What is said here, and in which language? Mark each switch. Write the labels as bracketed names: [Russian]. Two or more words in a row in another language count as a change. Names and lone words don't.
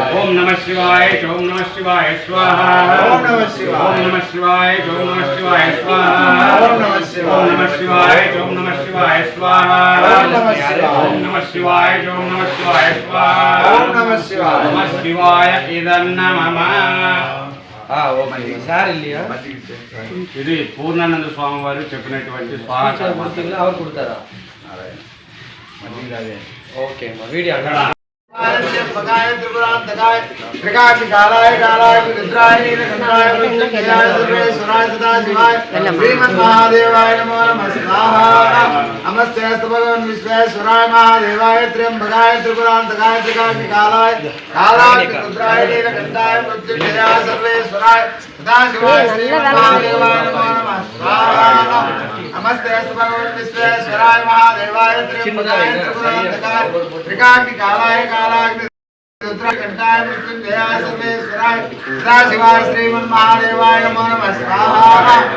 [Sanskrit] ओम नमः शिवाय ओम नमः शिवाय स्वाहा ओम नमः शिवाय ओम नमः शिवाय ओम नमः शिवाय स्वाहा ओम नमः शिवाय ओम नमः शिवाय ओम नमः शिवाय स्वाहा ओम नमः शिवाय ओम नमः शिवाय ओम नमः शिवाय स्वाहा ओम नमः शिवाय नमः शिवाय इदन्नमम [Kannada] ಸಾರ್ ಇಲ್ಲಿಯಾ [Telugu] ఇది పూర్ణానంద స్వామి వారు చెప్పినటువంటి స్వాహా [Kannada] ಅವ್ರು ಕೊಡ್ತಾರಾ [Telugu] ఓకే మా వీడియో అక్కడ [Sanskrit] पकाय त्रिपुरांतकाय त्रिकाग्निकालाय कालाय रुद्राय नीलकंठाय मृत्युंजयाय सर्वेश्वराय सदाशिवाय श्रीमन्महादेवाय नमो नमः स्वाहा नमस्ते अस्तु भगवन् विश्वेश्वराय महादेवाय त्र्यंबकाय त्रिपुरांतकाय त्रिकाग्निकालाय कालाय रुद्राय नीलकंठाय मृत्युंजयाय सर्वेश्वराय सदाशिवाय श्रीमन्महादेवाय नमो नमः स्वाहा नमस्ते अस्तु भगवन् विश्वेश्वराय महादेवाय त्र्यंबकाय त्रिपुरांतकाय त्रिकाग्निकालाय रुद्रकंठाय मृत्युंजयाय सर्वेश्वराय सदाशिवाय श्रीमन्महादेवाय नमो नमः स्वाहा